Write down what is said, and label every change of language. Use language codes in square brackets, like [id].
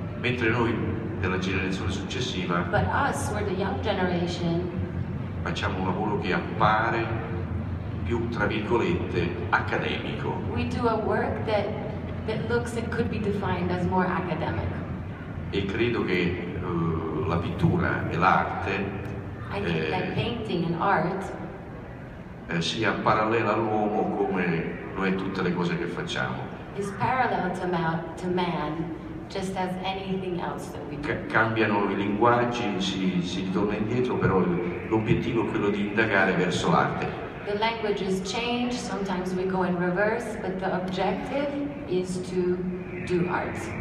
[it] Mentre noi della generazione successiva, [en] but us, we're the young generation, [it] facciamo un lavoro che appare più, tra virgolette, accademico. [en] We do a work that looks and could be defined as more academic. [it] E credo che la pittura e l'arte [en] I think that painting and art [it] sia parallela all'uomo come lo è tutte le cose che facciamo. [en] Is parallel to man, just as anything else that we do. [it] Cambiano i linguaggi, si ritorna indietro, però l'obiettivo è quello di indagare verso l'arte. [en] The languages change, sometimes we go in reverse, but the objective is to do art.